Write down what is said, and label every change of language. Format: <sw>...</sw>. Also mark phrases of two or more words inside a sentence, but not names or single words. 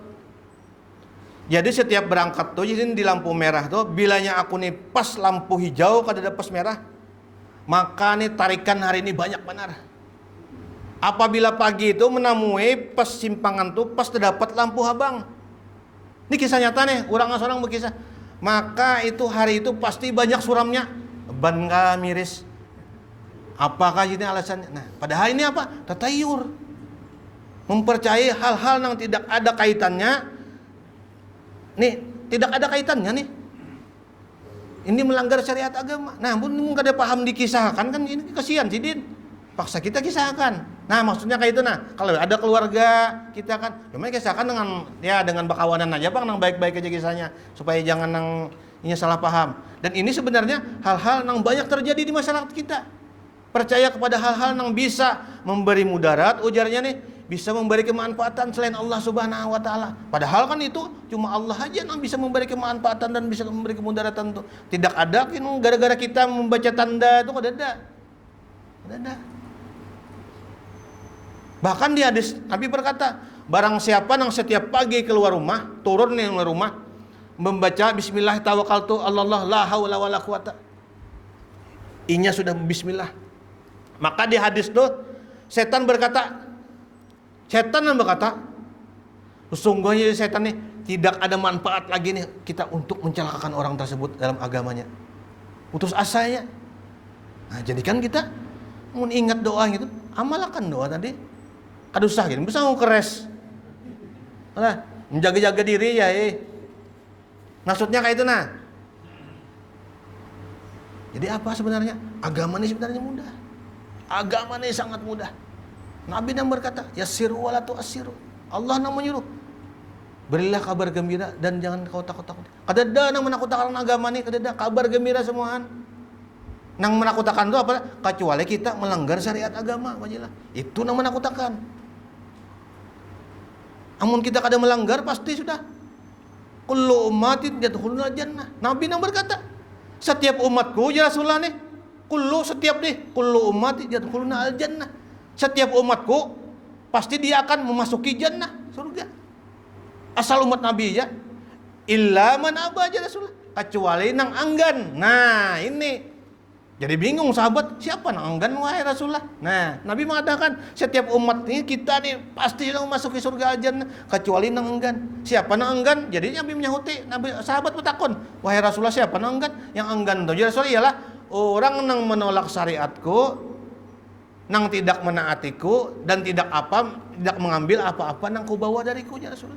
<id>Jadi setiap berangkat tuh jadi di lampu merah tuh, bilanya aku nih pas lampu hijau kada ada pas merah, maka nih tarikan hari ini banyak benar. Apabila pagi itu menemui pas simpangan tuh pas terdapat lampu habang. Ini kisah nyata nih, orang seorang berkisah. Maka itu hari itu pasti banyak suramnya, ban miris. Apakah ini alasannya? Nah, padahal ini apa? Tatayur. Mempercayai hal-hal yang tidak ada kaitannya. Nih, tidak ada kaitannya nih. Ini melanggar syariat agama.</id> <bjn>Nah, pun kada paham dikisahkan kan ini kasihan sidin.</bjn> <id>Paksa kita kisahkan. Nah, maksudnya kayak itu nah. Kalau ada keluarga kita kan, cuma kisahkan dengan bakawanan aja Bang, nang baik-baik aja kisahnya supaya jangan nang ini salah paham. Dan ini sebenarnya hal-hal yang banyak terjadi di masyarakat kita. Percaya kepada hal-hal yang bisa memberi mudarat, ujarnya nih, bisa memberi kemanfaatan selain Allah</id> <ar>Subhanahu wa taala.</ar> <id>Padahal kan itu cuma Allah aja yang bisa memberi kemanfaatan dan bisa memberi kemudaratan itu. Tidak ada gara-gara kita membaca tanda itu ada. Bahkan di hadis Nabi berkata, barang siapa yang setiap pagi keluar rumah, turun nih keluar rumah, membaca</id> <ar>bismillah tawakkaltu Allah la haula wala quwata.</ar> <bjn>Inya sudah bismillah.</bjn> <id>Maka di hadis itu setan berkata, sesungguhnya setan nih tidak ada manfaat lagi nih kita untuk mencelakakan orang tersebut dalam agamanya. Putus asanya. Nah, jadikan kita mengingat doa gitu, amalkan doa tadi.</id> <bjn>Kadusah gitu, bisa mau keres. Nah, menjaga-jaga diri ya. Maksudnya kayak itu nah.</bjn> <id>Jadi apa sebenarnya? Agama ini sebenarnya mudah. Agama ini sangat mudah. Nabi yang berkata,</id> <ar>yassiru wala tu'assiru.</ar> <id>Allah yang menyuruh, berilah kabar gembira dan jangan kau takut-takut.</id> <bjn>Kadada nang menakutkan agama ini, kadada kabar gembira semuaan.</bjn> <id>Nang menakutkan itu apa? Kecuali kita melanggar syariat agama, wajilah. Itu nang menakutkan.</id> <bjn>Amun kita kada melanggar pasti sudah.</bjn> <ar>Kullu ummatin yadkhuluna jannah.</ar> <id>Nabi nang berkata, setiap umatku</id> <ar>ya Rasulullah</ar> <id>nih.</id> <ar>Kullu ummati yadkhuluna al jannah.</ar> <id>Setiap umatku pasti dia akan memasuki jannah, surga. Asal umat Nabi ya.</id> <ar>Illa man aba aja Rasulullah.</ar> <id>Kecuali nang enggan. Nah, ini. Jadi bingung sahabat, siapa nang enggan wahai Rasulullah? Nah, Nabi mengatakan setiap umat ini kita nih pasti yang memasuki surga jannah kecuali nang enggan. Siapa nang enggan? Jadi Nabi menyahuti, sahabat bertakon, wahai Rasulullah siapa nang enggan? Yang enggan itu</id> <ar>ya Rasulullah</ar> <id>ialah orang nang menolak syariatku, nang tidak menaatiku dan tidak mengambil apa-apa nang ku bawa dariku</id> <ar>ya Rasulullah.</ar>